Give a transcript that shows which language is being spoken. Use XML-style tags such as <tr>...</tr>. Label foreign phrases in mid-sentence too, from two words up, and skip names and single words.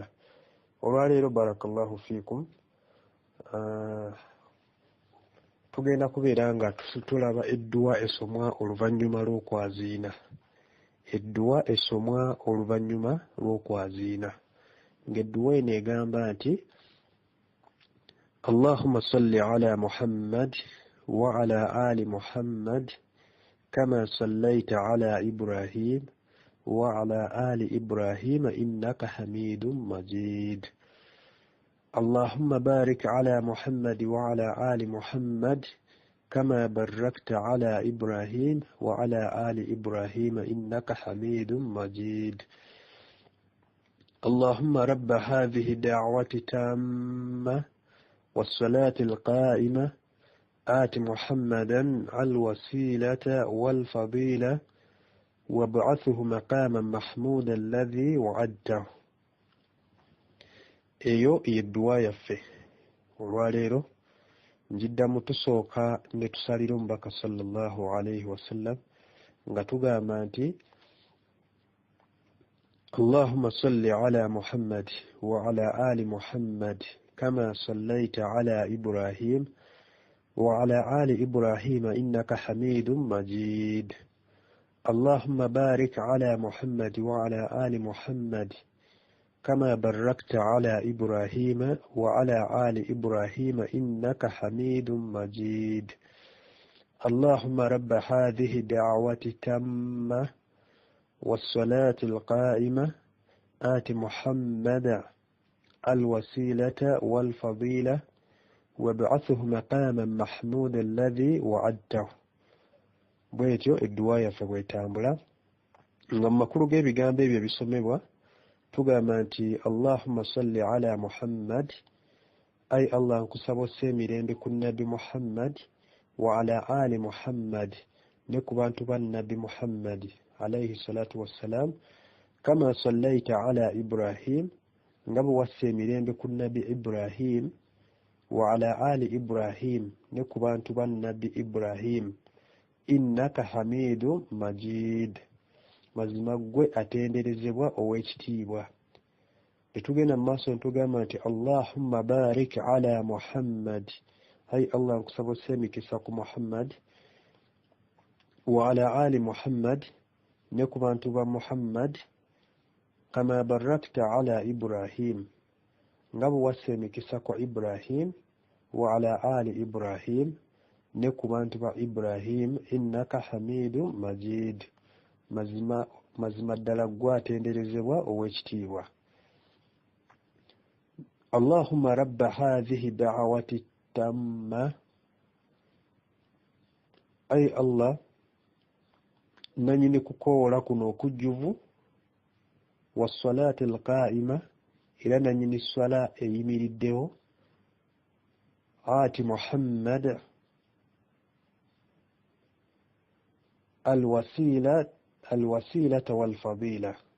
<lg>Olwaleero</lg> <ar>بارك الله فيكم,</ar> <lg>tugenda kubeera nga tulaba edduwa esomwa oluvanyuma lw'okwaziina. Edduwa esomwa oluvanyuma lw'okwaziina.</lg> <ar>Ng'edduwa eno egamba nti اللهم صل على محمد وعلى آل محمد كما صليت على إبراهيم وعلى آل إبراهيم إنك حميد مجيد. اللهم بارك على محمد وعلى آل محمد كما باركت على إبراهيم وعلى آل إبراهيم إنك حميد مجيد. اللهم رب هذه الدعوة التامة والصلاة القائمة آت محمدا الوسيلة والفضيلة وابعثه مقاما محمودا الذي وعدته.</ar> <lg>eyo yeddwa yaffe olwaleero.</lg> <ar>Njiddamu tusooka ne tusalira omubaka صلى الله عليه وسلم nga tugamba nti اللهم صل على محمد وعلى آل محمد كما صليت على إبراهيم وعلى آل إبراهيم إنك حميد مجيد. اللهم بارك على محمد وعلى آل محمد كما باركت على إبراهيم وعلى آل إبراهيم إنك حميد مجيد. اللهم رب هذه الدعوة التامة والصلاة القائمة آت محمد الوسيلة والفضيلة وابعثه مقاما محمودا الذي وعدته.</ar> <lg>bwetyo edduwa yaffe bwetambula nga mu makulu g'ebigambo ebyo bisomebwa tugamba nti</lg> <ar>اللهم صل على محمد,</ar> <lg>ay Allah nkusaba osse emirembe ku Nabi Muhammad</lg> <ar>وعلى آل محمد,</ar> <lg>ne ku bantu ba Nabi Muhammad</lg> <ar>عليه الصلاة والسلام, كما صليت على إبراهيم,</ar> <lg>nga bwe wasse emirembe ku Nabi Ibrahim</lg> <ar>وعلى آل إبراهيم,</ar> <lg>ne ku bantu ba Nabi Ibrahim,</lg> <ar>إنك حميد مجيد,</ar> <lg>mazima gwe atenderezebwa ow'ekitiibwa. Tetugenda mu maaso ntugamba nti</lg> <ar>اللهم بارك على محمد,</ar> <lg>ai Allah nkusaba osse emikisa ku Muhammad</lg> <ar>وعلى آل محمد,</ar> <lg>ne ku bantu ba Muhammad,</lg> <ar>كما باركت على إبراهيم,</ar> <lg>nga bwe wassa emikisa ku Ibrahim,</lg> <ar>وعلى آل إبراهيم,</ar> <lg>ne ku bantu ba Ibrahim,</lg> <ar>إنك حميد مجيد,</ar> <lg>mazima ddala gwe atenderezebwa ow'ekitiibwa.</lg> <ar>اللهم رب هذه الدعوة التامة,</ar> <lg>ai Allah nanyini kukoola kuno okujjuvu,</lg> <ar>والصلاة القائمة,</ar> <lg>era nanyini swala eyimiriddewo,</lg> <ar>آت محمدا الوسيلة والفضيلة.</ar>